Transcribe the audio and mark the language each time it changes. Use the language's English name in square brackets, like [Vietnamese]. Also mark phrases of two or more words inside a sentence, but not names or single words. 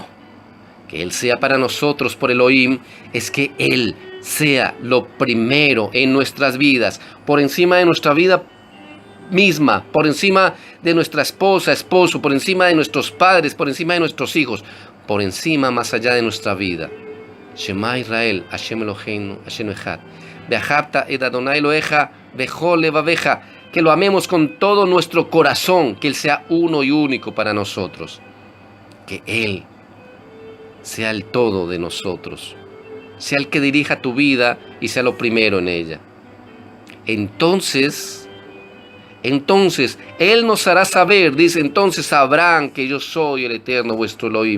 [Spanish] Que Él sea para nosotros por Elohim es que Él sea lo primero en nuestras vidas, por encima de nuestra vida misma, por encima de nuestra esposa, esposo, por encima de nuestros padres, por encima de nuestros hijos, por encima, más allá de nuestra vida. [Hebrew] שמע ישראל, השם אלהינו, השם אחד. ואהבת את אדני אלהיך, בכל לבבך. [Spanish] Que lo amemos con todo nuestro corazón, que Él sea uno y único para nosotros. Que Él sea el todo de nosotros, sea el que dirija tu vida y sea lo primero en ella. Entonces Él nos hará saber, dice, entonces sabrán que yo soy el Eterno vuestro Elohim.